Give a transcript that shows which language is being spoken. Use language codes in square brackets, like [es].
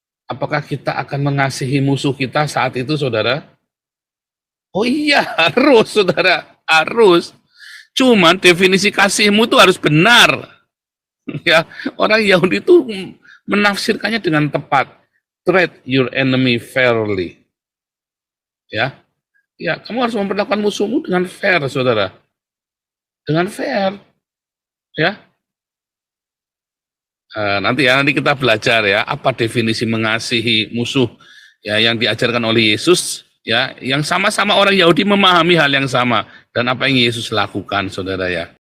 [id] Apakah kita akan mengasihi musuh kita saat itu, saudara? Oh iya, harus, saudara, harus. Cuman definisi kasihmu itu harus benar. Ya, orang Yahudi itu menafsirkannya dengan tepat. [en] Treat your enemy fairly. [id] Ya, ya, kamu harus memperlakukan musuhmu dengan fair, saudara. Dengan fair, ya. Nanti kita belajar ya apa definisi mengasihi musuh ya yang diajarkan oleh Yesus ya, yang sama-sama orang Yahudi memahami hal yang sama dan apa yang Yesus lakukan, saudara ya.